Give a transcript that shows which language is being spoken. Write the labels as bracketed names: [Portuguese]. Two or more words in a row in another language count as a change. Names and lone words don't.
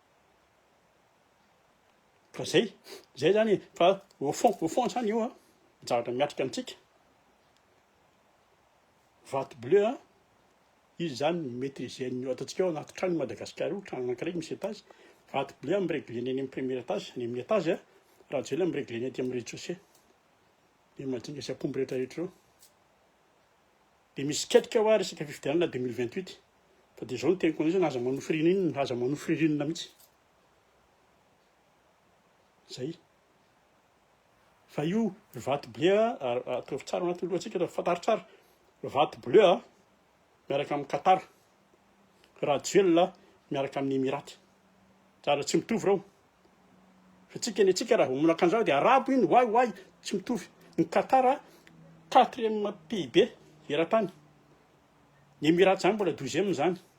[Malagasy] fa zay zany fa [French] au fond [Malagasy] zany io a zavatra miatrika antsika vato bleu a izy zany maîtriser ny ataontsika ao anaty trano Madagasikara io trano anankiray misy étage vato bleu miregle ny amin'ny [French] premier étage [Malagasy] ny amin'ny étage a raha jely miregle ny aty amin'ny rez-de-chaussée de majinika sy apomby rehetrarehetra eo de misy ketrika ao a resaka fifidianana 2028 fa de zao ny teniko an'izy naza manofy ririnina mihitsy zay fa io vato bleu a ataovy tsara anaty lohantsika atao fantary tsara vato bleu a miaraka amin'ny Qatar raha miaraka amin'ny Emiraty tsara tsy mitovy reo fa tsika raha vao akan'izao de arabo iny hoay tsy mitovy ny Qatar a 4e PIB eran-tany ny Emiraty zany mbola 12e zany